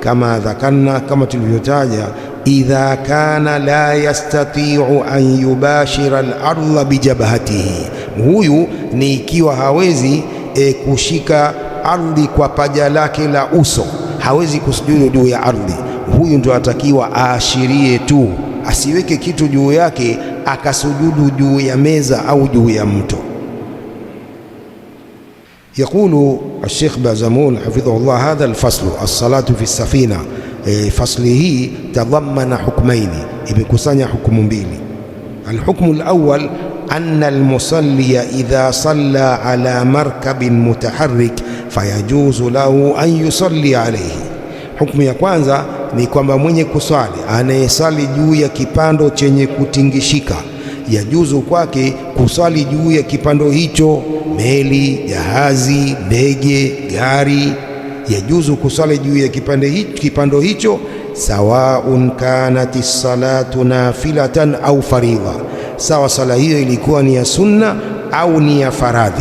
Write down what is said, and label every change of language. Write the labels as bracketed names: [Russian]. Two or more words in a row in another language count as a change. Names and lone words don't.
[Arabic] كما ذكرنا, [Swahili] kama tulivyotaja, [Arabic] إذا كان لا يستطيع أن يباشر الأرض بجبهته, [Swahili] huyu ni ikiwa hawezi kushika ardhi kwa paja lake la uso, hawezi kusujudu juu ya ardhi. Huyu ndio atakiwa aashirie tu, asiweke kitu juu yake akasujudu juu ya meza au juu ya mto. [Arabic] يقول الشيخ بازمول حفظه الله: هذا الفصل الصلاة في السفينة، فصله تضمن حكمين، بكسانيا حكم mbili. الحكم الأول أن المصلي إذا صلى على مركب متحرك فيجوز له أن يصلي عليه. [Swahili] Hukumu ya kwanza ni kwamba mwenye kuswali anayesali juu ya kipando chenye kutingishika, yajuzu kwake kuswali juu ya kipando hicho, meli, jahazi, ndege, gari, yajuzu kuswali juu ya kipando hicho, [Arabic] سواء كانت الصلاة نافلة أو فريضة, [Swahili] sawa sala hiyo ilikuwa ni ya sunna au ni ya faradhi.